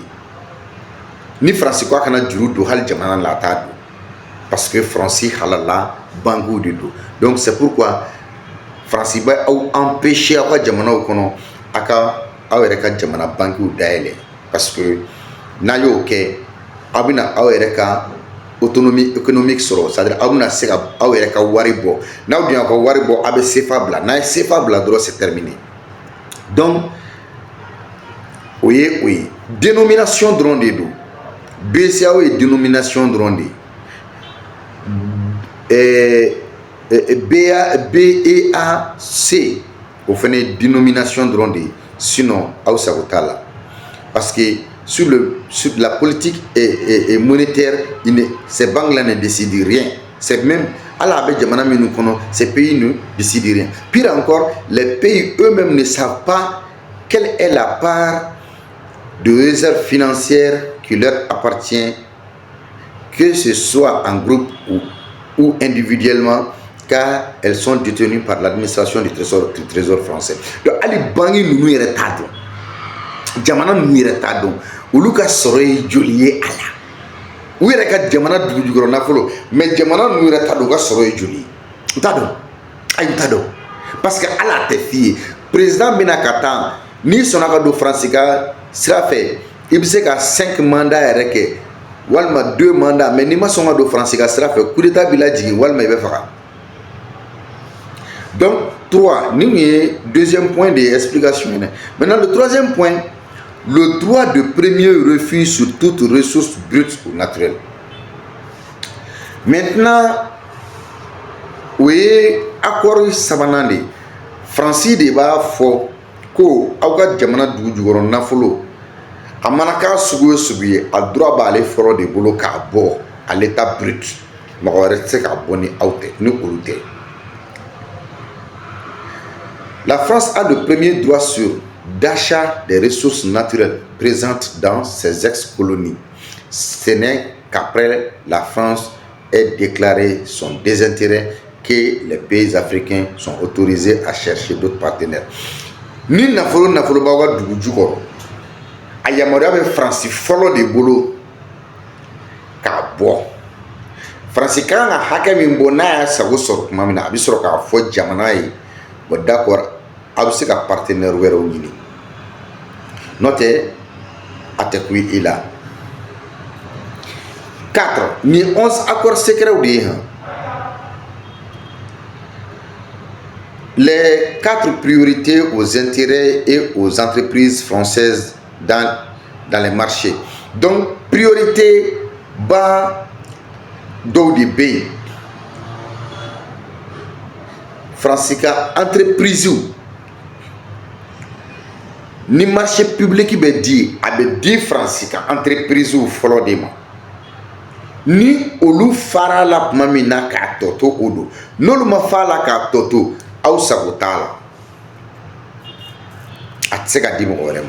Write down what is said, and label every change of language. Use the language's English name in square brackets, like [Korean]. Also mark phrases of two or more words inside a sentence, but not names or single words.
[Bambara] Ni Faransi ko a kana juru don hali jamana la a t'a don parce que Faransi halala banques de don. [French] Donc c'est pourquoi [Bambara] Faransi bɛ aw empêcher aw ka jamanaw kɔnɔ aw yɛrɛ ka jamana banques dayɛlɛ [French] parce que [Bambara] n'a y'o kɛ aw bɛna aw yɛrɛ ka [French] autonomie économique [Bambara] sɔrɔ, [French] c'est à dire [Bambara] aw bɛna se ka aw yɛrɛ ka wari bɔ, n'aw dun y'a ka wari bɔ a bɛ CFA bila, n'a ye CFA bila dɔrɔn [French] c'est terminé. [Bambara] Donc o ye dénomination dɔrɔn de don. BCEAO ye dénomination dɔrɔn de ye. BEAC o fana ye dénomination dɔrɔn de ye, sinon aw sago t'a la, [French] parce que sur la politique et monétaire, ces banques-là ne décident rien. C'est même à la ces pays ne décident rien. Pire encore, les pays eux-mêmes ne savent pas quelle est la part de réserve financière qui leur appartient, que ce soit en groupe ou individuellement, car elles sont détenues par l'administration du trésor français. Donc, Ali Bangi nous y retardons. Jamana nous y retardons. [Bambara] Olu ka sɔrɔ ye joli ye a la, u yɛrɛ ka jamana dugujukɔrɔ nafolo, mais jamana ninnu yɛrɛ t'a dɔn u ka sɔrɔ ye joli ye, u t'a dɔn, ayi u t'a dɔn, parce que ala tɛ f'i ye président bɛna ka taa n'i sɔnna ka don Faransi ka sira fɛ i bɛ se ka 5 mandats yɛrɛ kɛ walima 2 mandats, mais n'i ma sɔn ka don Faransi ka sira fɛ [French] coup d'état [Bambara] b'i lajigin walima i bɛ faga. Donc 3 ni ye [French] deuxième point de explication [Bambara] ye. [French] Maintenant le troisième point, le droit de premier refus sur toute ressource brute ou naturelle. Maintenant, oui, [Bambara] accord sabanan de Fransi de b'a fɔ ko aw ka jamana dugu jukɔrɔ nafolo a mana k'a sugu o sugu ye, a droit b'ale fɔlɔ de bolo k'a bɔ [French] à l'état brut, [Bambara] mɔgɔ wɛrɛ tɛ se k'a bɔ ni aw tɛ, ni olu tɛ. [French] La France a le premier droit sur d'achat des ressources naturelles présentes dans ses ex-colonies. Ce n'est qu'après la France ait déclaré son désintérêt que les pays africains sont autorisés à chercher d'autres partenaires. [Bambara] Ni nafolo bawa dugu jukɔrɔ, a yamaruya bɛ Faransi fɔlɔ de bolo k'a bɔ. Faransi kan ka hakɛ min bɔ n'a y'a sago sɔrɔ tuma min na, a bɛ sɔrɔ k'a fɔ jamana ye, [French] bon d'accord, [Bambara] a bɛ se ka partenaire wɛrɛw ɲini. N'o tɛ a tɛ ku i la. 4. [French] Ni 11 accords secrets [Bambara] de ye han. [French] Les 4 priorités aux intérêts et aux entreprises françaises dans les marchés. [Bambara] Donc priorité ba dɔw de bɛ yen. Faransi ka entreprise ni [French] marché public [Bambara] bɛ di, a bɛ di Faransi ka entreprise fɔlɔ de ma. Ni olu fara la tuma min na k'a tɔ to o don, n'olu ma fara la k'a tɔ to, aw sago t'a la, a tɛ se ka di mɔgɔ wɛrɛ ma.